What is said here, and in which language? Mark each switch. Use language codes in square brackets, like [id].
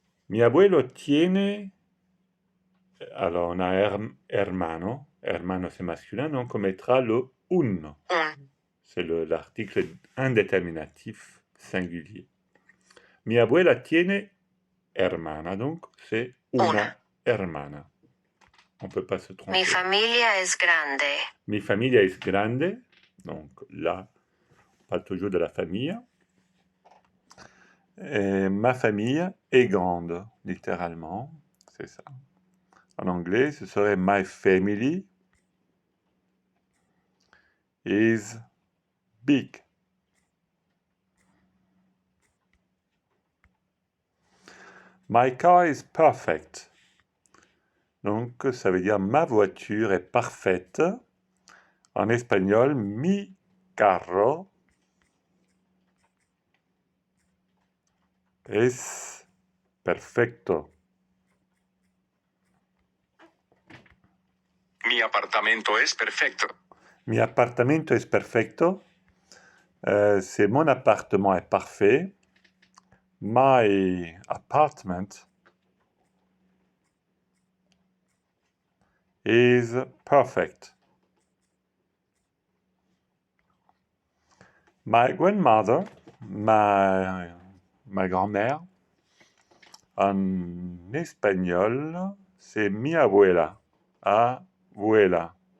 [es] Mi abuelo tiene, [fr] alors on a hermano, hermano c'est masculin, donc on mettra le un. [es] Un, [fr] C'est l'article indéterminatif singulier. [es] Mi abuela tiene hermana, [fr] donc c'est [es] una hermana. [fr] On ne peut pas se tromper. [es] mi familia es grande. Mi familia es grande, [fr] donc là, pas toujours de la famille. Et ma famille est grande, littéralement, c'est ça. En anglais, ce serait [en] my family is big. My car is perfect. [fr] Donc, ça veut dire ma voiture est parfaite. En espagnol, [es] mi carro es perfecto. Mi apartamento es perfecto. Mi appartamento es perfecto. [fr] C'est mon appartement est parfait. [en] My apartment is perfect. My grandmother, [fr] ma grand-mère, en espagnol, c'est [es] mi abuela. Abuela.